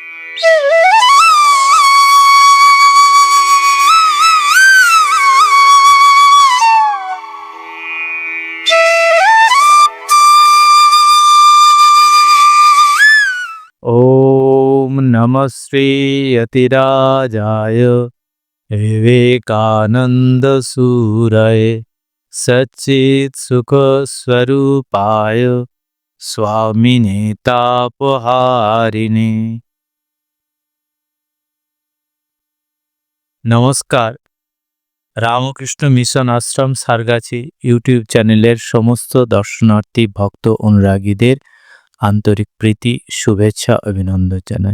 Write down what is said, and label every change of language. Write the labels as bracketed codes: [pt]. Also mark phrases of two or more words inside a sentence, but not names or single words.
[sa] ओम नमः श्री यतिराजाय विवेकानंद सूरये सच्चित् सुख स्वरूपाय स्वामिने तापहारिणे। नमस्कार। [bn] রামকৃষ্ণ মিশন আশ্রম সারগাছি ইউটিউব চ্যানেলের সমস্ত দর্শনার্থী ভক্ত অনুরাগীদের আন্তরিক প্রীতি শুভেচ্ছা অভিনন্দন জানাই।